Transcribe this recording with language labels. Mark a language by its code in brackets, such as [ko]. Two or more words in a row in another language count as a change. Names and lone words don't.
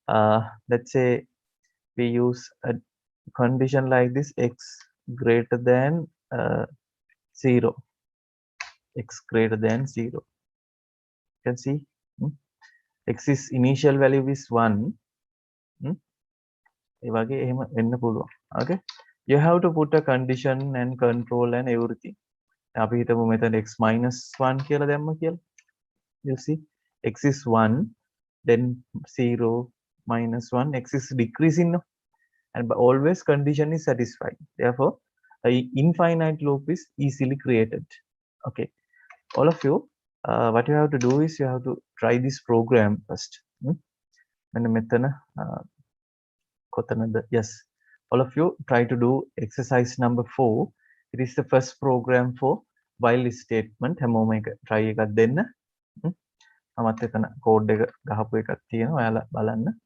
[en] let's say we use a condition like this: x greater than 0, x greater than 0. You can see x is initial value is 1. Okay, you have to put a condition and control and everything. x minus 1 [si] කියලා දැම්ම කියලා. [en] You see, x is 1, then 0, minus 1, x is decreasing, no? And always condition is satisfied. Therefore, an infinite loop is easily created. Okay, all of you, what you have to do is you have to try this program first. Yes, all of you try to do exercise number 4. It is the first program for while statement. [si] හැමෝම එක try එකක් දෙන්න. මමත් එතන code එක ගහපු එකක් තියෙනවා. ඔයාලා බලන්න.